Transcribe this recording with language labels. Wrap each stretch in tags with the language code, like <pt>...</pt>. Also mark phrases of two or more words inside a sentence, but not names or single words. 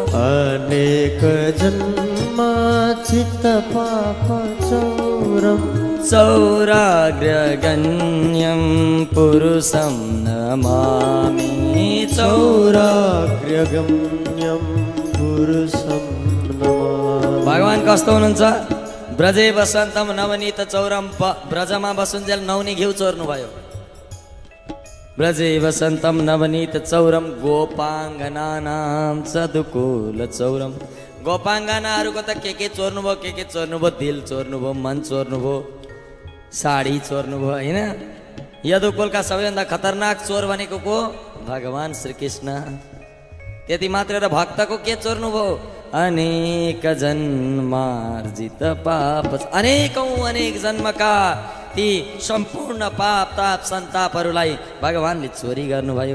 <sa>अनेक जन्मार्जित पाप चौरम, चौराग्रगण्यं पुरुषं नमामि चौराग्रगण्यं पुरुषं नमामि।</sa> <ne>भगवान कस्तो हुनुहुन्छ?</ne> <sa>ब्रजे वसन्तम नवनीत चौरम</sa> <ne>ब्रजमा बसुन्जेल नौनी घिउ चोर्नु भयो।</ne> <sa>ब्रजे वसन्तम नवनीत चौरम गोपाङ्गनानां सदुकुल चौरम।</sa> <ne>गोपाङ्गनाहरूको त के चोर्नुभयो, के चोर्नुभयो, दिल चोर्नुभयो, मन चोर्नुभयो, साडी चोर्नुभयो होइन। यदुकुलका सबैभन्दा खतरनाक चोर भनेको को? भगवान श्रीकृष्ण। त्यति मात्र र भक्तको के चोर्नुभयो? अनेक जन्मार्जित पाप, अनेक जन्मका ती सम्पूर्ण पाप ताप सन्तापहरूलाई भगवानले चोरी गर्नुभयो।</ne>